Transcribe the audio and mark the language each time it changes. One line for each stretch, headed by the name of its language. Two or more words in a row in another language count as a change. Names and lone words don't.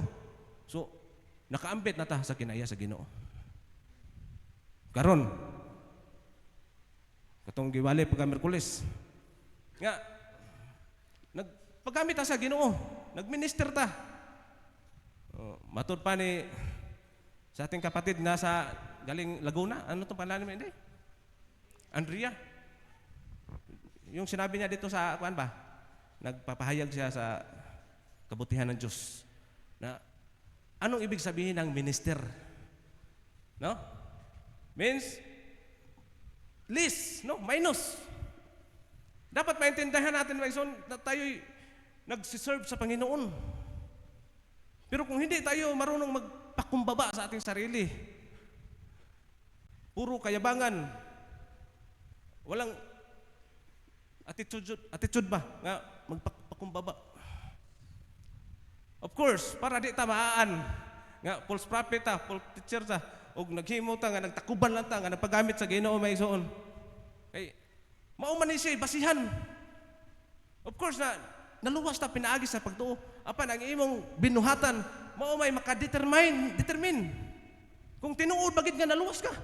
Cebuano: So nakaambit na ta sa kinaya sa Ginoo. Karon katong giwali pagka Miyerkules nga nagpagamit ta sa Ginoo, nagminister ta. Matud pa ni
Filipino: sa ating kapatid na sa galing Laguna, ano tong pangalan mo hindi? Andrea. Yung sinabi niya dito sa kuan ba? Nagpapahayag siya sa kabutihan ng Diyos. Na anong ibig sabihin ng minister?
English: No? Means less, no? Minus.
Filipino: Dapat maintindihan natin na tayo'y nagsiserve sa Panginoon. Pero kung hindi tayo marunong magpakumbaba sa ating sarili, puro kayabangan, walang attitude
Cebuano: ba nga
Filipino: magpakumbaba.
English: Of course,
Cebuano: para di ta maaan nga
English: false prophet
Cebuano: ta,
English: false teacher
Cebuano: ta, og naghimo ta nga nagtakuban lang ta nga nagpagamit sa Ginoo may suon. Kay Mao man ni siya basihan.
English: Of course
Cebuano: na naluwas ta pinaagi sa pagtuo. Apan ang imong binuhatan mao may determine kung tinuod bagid nga naluwas ka.